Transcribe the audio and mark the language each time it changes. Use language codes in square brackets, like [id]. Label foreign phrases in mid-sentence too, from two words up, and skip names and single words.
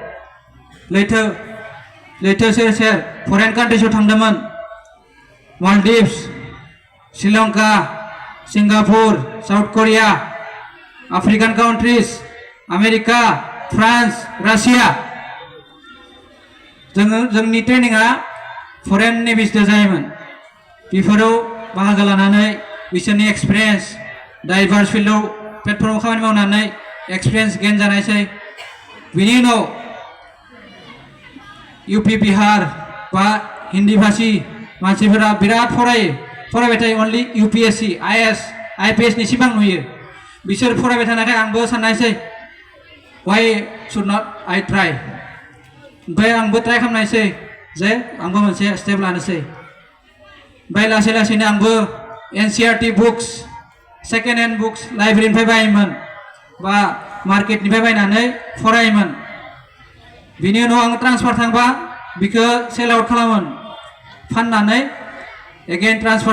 [brx] लैथो सेर सेर फरेन कान्ट्रिसआव थांदोंमोन मालदीव्स श्रीलंका सिंगापुर साउथ कोरिया [en] African countries [brx] आमेरिका फ्रान्स रासिया जोंनि ट्रेनिंआ फरेन नेभिसजों जायोमोन बेफोराव बाहागो लानानै बिसोरनि [en] experience diverse field platform [brx] खामानि मावनानै [en] experience gain [brx] जानायसै बिनि उनाव यूपी बिहार बा हिन्दी भाषी मानसिफोरा बिराद फरायबाय थायो अनलि यूपीएससी आईपीएस नि सिबां नुयो बिसोर फरायबाय थानायखाय आंबो साननायसै [en] why should not I try [brx] ओमफ्राय आंबो ट्राई खालामनायसै जे आंबो मोनसे स्टेप लानोसै ओमफ्राय लासै लासैनो आंबो [en] NCERT books second hand books [brx] लाइब्रेरिनिफ्राय बायोमोन बा मार्केटनिफ्राय बायनानै फरायोमोन बिनि उनाव आं ट्रान्सफार थांबा बिखौ [en] sell out [brx] खालामोन फाननानै [en] again transfer